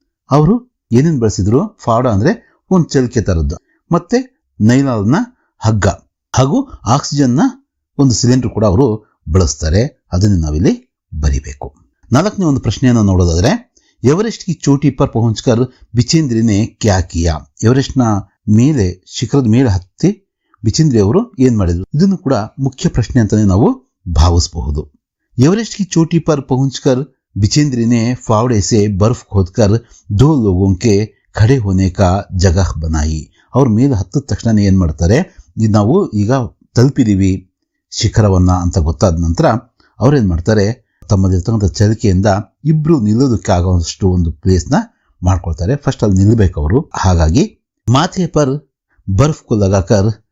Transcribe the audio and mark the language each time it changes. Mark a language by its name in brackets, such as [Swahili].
[Kannada] ಅವರು ಏನೇನು ಬಳಸಿದ್ರು? ಫಾವ್ಡಾ ಅಂದ್ರೆ ಒಂದು ಚಲಿಕೆ ತರದ್ದು, ಮತ್ತೆ ನೈಲಾನ್ನ ಹಗ್ಗ ಹಾಗೂ ಆಕ್ಸಿಜನ್ ನ ಒಂದು ಸಿಲಿಂಡರ್ ಕೂಡ ಅವರು ಬಳಸ್ತಾರೆ, ಅದನ್ನು ನಾವಿಲ್ಲಿ ಬರಿಬೇಕು। 4ನೇ ಒಂದು ಪ್ರಶ್ನೆಯನ್ನು ನೋಡೋದಾದ್ರೆ, [Hindi] ಎವರೆಸ್ಟ್ ಕಿ ಚೋಟಿ ಪರ್ ಪಹುಂಚ್ಕರ್ ಬಿಚೇಂದ್ರಿ ನೆ ಕ್ಯಾ ಕಿಯಾ। [Kannada] ಎವರೆಸ್ಟ್ ನ ಮೇಲೆ ಶಿಖರದ ಮೇಲೆ ಹತ್ತಿ ಬಿಚೇಂದ್ರಿ ಅವರು ಏನ್ ಮಾಡಿದ್ರು? ಇದನ್ನು ಕೂಡ ಮುಖ್ಯ ಪ್ರಶ್ನೆ ಅಂತಾನೆ ನಾವು ಭಾವಿಸಬಹುದು। [Hindi] एवरेस्ट की चोटी पर पहुंचकर बिचेंद्री ने फावड़े से बर्फ खोदकर 2 लोगों के खड़े होने का जगह बनाई। [Kannada] ಅವ್ರ ಮೇಲೆ ಹತ್ತಿದ ತಕ್ಷಣ ಏನ್ ಮಾಡ್ತಾರೆ, ನಾವು ಈಗ ತಲುಪಿದೀವಿ ಶಿಖರವನ್ನ ಅಂತ ಗೊತ್ತಾದ ನಂತರ ಅವ್ರೇನ್ ಮಾಡ್ತಾರೆ, ತಮ್ಮದಿರ್ತಕ್ಕಂಥ ಚಲಿಕೆಯಿಂದ ಇಬ್ರು ನಿಲ್ಲೋದಕ್ಕೆ ಆಗುವಷ್ಟು ಒಂದು ಪ್ಲೇಸ್ ನ ಮಾಡ್ಕೊಳ್ತಾರೆ। ಫಸ್ಟ್ ಅಲ್ಲಿ ನಿಲ್ಬೇಕು ಅವರು, ಹಾಗಾಗಿ [Hindi] ಮಾಥೆ ಪರ್ ಬರ್ಫ್ ಕೋ ಲಗಾಕರ್